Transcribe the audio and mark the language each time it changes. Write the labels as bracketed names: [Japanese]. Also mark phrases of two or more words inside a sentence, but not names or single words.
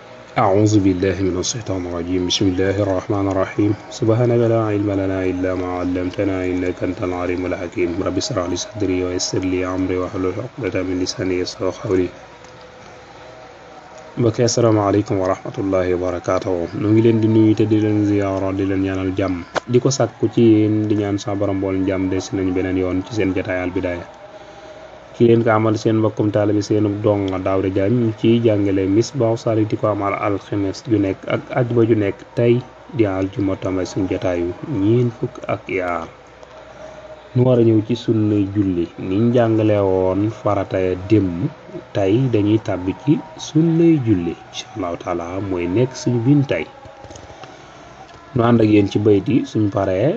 [Arabic] أعوذ بالله من الشيطان الرجيم بسم الله الرحمن الرحيم سبحانك لا علم لنا إلا ما علمتنا إنك أنت العليم الحكيم رب اشرح لي صدري ويسر لي أمري واحلل عقدة من لساني يفقهوا قولي [Wolof] mbokk yi [Arabic] السلام عليكم ورحمة الله وبركاته [Wolof] ñu ngi leen di nuyu te di leen ziyaara di leen ñaanal jàmm di ko sàkku ci yéen di ñaan sa borom bool jàmm des nañu beneen yoon ci seen jotaay Al Bidaaya ki leen ko amal seen mbokkum taalibe seenu dong Daouda Diagne ci jàngale Misbah Salik di ko amal alxames ju nekk ak àjjuma ju nekk tey di aljuma tamay suñu jotaayu ñeent fukk ak yaar nu war a ñëw ci sunnay julli niñ jàngale woon farataya démb tey dañuy tàbbi ci sunnay julli [Arabic] إن شاء الله تعالى [Wolof] mooy nekk suñu bind tey nu ànd ak yéen ci bayt yi suñ paree